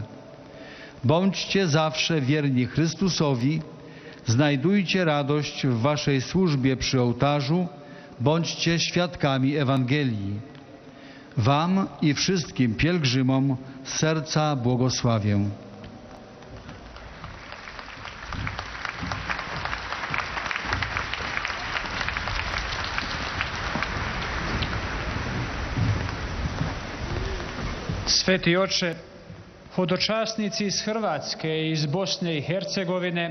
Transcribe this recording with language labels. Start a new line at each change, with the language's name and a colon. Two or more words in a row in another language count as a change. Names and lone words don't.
Polish: Bądźcie zawsze wierni Chrystusowi, znajdujcie radość w waszej służbie przy ołtarzu, bądźcie świadkami Ewangelii. Wam i wszystkim pielgrzymom z serca błogosławię.
Croatian: Sveti oče, hodočasnici iz Hrvatske i iz Bosne i Hercegovine